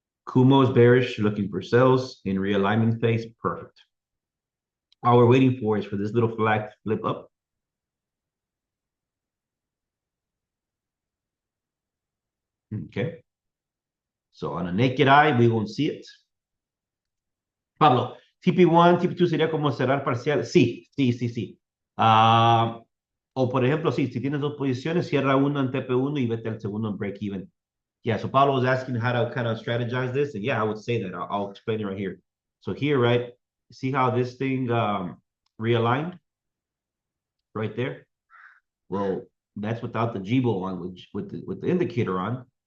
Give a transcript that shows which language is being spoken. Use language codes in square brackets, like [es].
[en] Kumo's bearish, looking for sells in realignment phase. Perfect. All we're waiting for is for this little flag to flip up. Okay. So on a naked eye, we won't see it. [es] Pablo, TP1, TP2 sería como cerrar parcial. Sí, sí, sí, sí. O por ejemplo, sí, si tienes dos posiciones, cierra uno en TP1 y vete al segundo en break even. [en] Yeah, so Pablo was asking how to kind of strategize this. And yeah, I would say that. I'll explain it right here. So here, right, see how this thing realigned right there? Well, that's without the GBO on, with the indicator on.